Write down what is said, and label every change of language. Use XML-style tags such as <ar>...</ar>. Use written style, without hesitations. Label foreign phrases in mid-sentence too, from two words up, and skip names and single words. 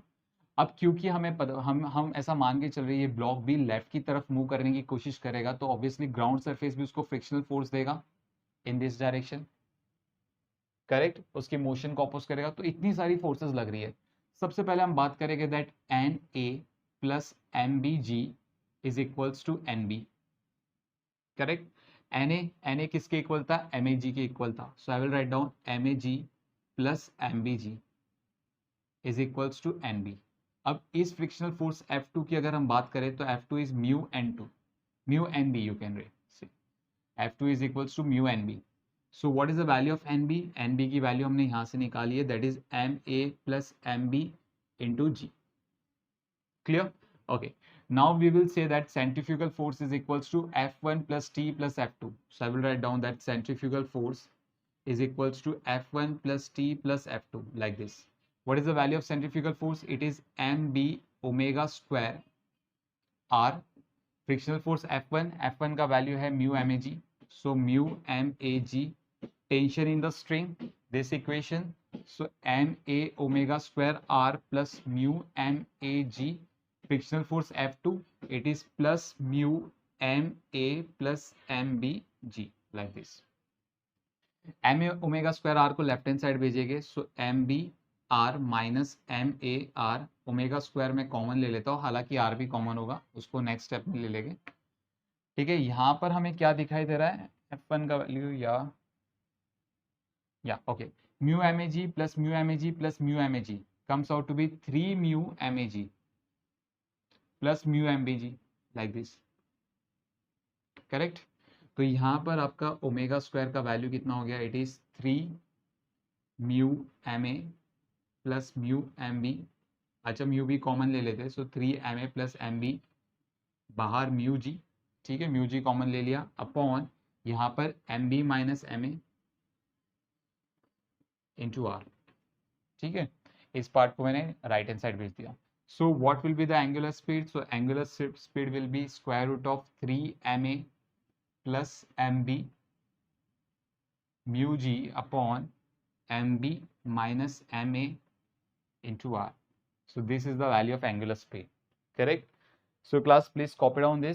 <hi>अब क्योंकि हमें हम ऐसा मान के चल रहे हैं ये ब्लॉक भी लेफ्ट की तरफ मूव करने की कोशिश करेगा, तो</hi> <en>obviously ground surface</en> <hi>भी उसको</hi> <en>frictional force</en> <hi>देगा</hi> <en>in this direction, correct,</en> <hi>उसकी मोशन को अपोज करेगा। तो इतनी सारी फोर्सेस लग रही है। सबसे पहले हम बात करेंगे</hi> <en>that NA plus MBG is equals to NB, correct.</en> <hi>NA किसके इक्वल था? MAG के इक्वल था।</hi> <en>so I will write down MAG plus MBG is equals to NB.</en> <hi>अब इस</hi> <en>frictional force F2</en> <hi>की अगर हम बात करें तो</hi> <en>F2 is mu N2, mu NB you can write, F2 is equals to mu NB. so what is the value of NB?</en> <hi>NB की वैल्यू हमने यहाँ से निकाली है,</hi> <en>that is MA plus MB into G, clear? Okay, now we will say that centrifugal force is equals to F1 plus T plus F2. So I will write down that centrifugal force is equals to F1 plus T plus F2 like this. What is the value of centrifugal force? It is mb omega square r. Frictional force F1 का value है mu mag. So mu mag, tension in the string, this equation. So ma omega square r plus mu mag. Frictional force F2, it is plus mu ma plus mbg like this. ma omega square r</en> <hi>को</hi> <en>left hand side</en> <hi>भेजेंगे,</hi> <en>so mb r minus ma r, omega square</en> <hi>में कॉमन ले लेता हूँ, हालांकि r भी कॉमन होगा, उसको</hi> <en>next step</en> <hi>में ले लेंगे, ठीक है। यहाँ पर हमें क्या दिखाई दे रहा है? F1 का वैल्यू या ओके,</hi> <en>mu mag plus mu mag plus mu mag comes out to be 3 mu mag plus mu MBG like this, correct.</en> <hi>तो यहाँ पर आपका</hi> <en>omega square</en> <hi>का वैल्यू कितना हो गया?</hi> <en>it is 3 mu MA plus mu MB.</en> <hi>अच्छा, म्यू भी कॉमन ले लेते,</hi> <en>so 3 MA plus MB,</en> <hi>बाहर</hi> <en>mu G,</en> <hi>ठीक है,</hi> <en>mu G common</en> <hi>ले लिया, अपॉन यहाँ पर</hi> <en>MB minus MA into R,</en> <hi>ठीक है। इस पार्ट को मैंने</hi> <en>right hand side</en> <hi>भेज दिया।</hi> <en>So what will be the angular speed? So angular speed will be square root of 3 ma plus mb mu g upon mb minus ma into r. So this is the value of angular speed, correct? So class, please copy down this.</en>